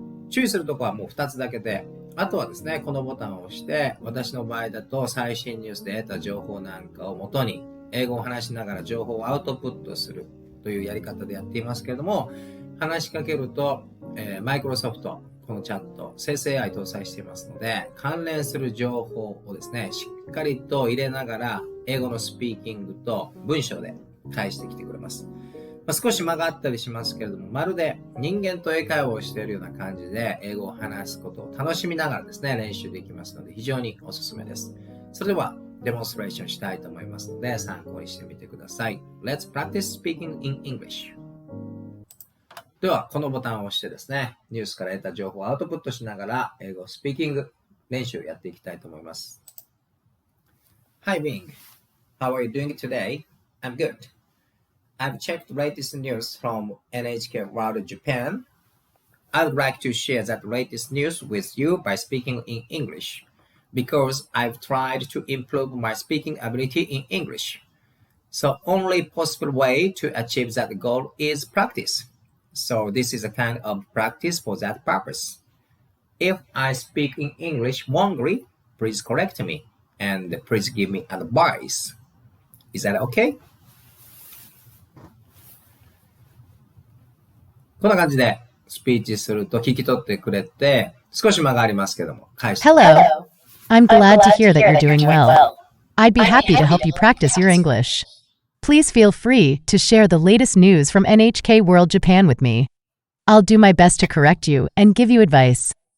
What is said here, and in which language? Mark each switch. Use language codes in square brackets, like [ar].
[ja] 注意するところはもう2つだけで、あとはですね、このボタンを押して、私の場合だと最新ニュースで得た情報なんかをもとに、英語を話しながら情報をアウトプットするというやり方でやっていますけれども、話しかけると、マイクロソフト、このチャット、生成 AI 搭載していますので、関連する情報をですね、しっかりと入れながら、英語のスピーキングと文章で返してきてくれます。少し間があったりしますけれども、まるで人間と英会話をしているような感じで英語を話すことを楽しみながらですね、練習できますので非常におすすめです。それではデモンストレーションしたいと思いますので参考にしてみてください。 [en] Let's practice speaking in English. [ja] では、このボタンを押してですね、ニュースから得た情報をアウトプットしながら英語スピーキング練習をやっていきたいと思います。 [en] Hi Bing, how are you doing today? I'm good.I've checked the latest news from NHK World Japan. I would like to share that latest news with you by speaking in English, because I've tried to improve my speaking ability in English. So only possible way to achieve that goal is practice. So this is a kind of practice for that purpose. If I speak in English wrongly, please correct me and please give me advice. Is that okay? [ja] こんな感じでスピーチすると聞き取ってくれて、少し間がありますけども、返して。 [en] Hello. I'm glad to hear that you're doing well. I'd be happy to help you practice your English. Please feel free to share the latest news from NHK World Japan with me. I'll do my best to correct you and give you advice.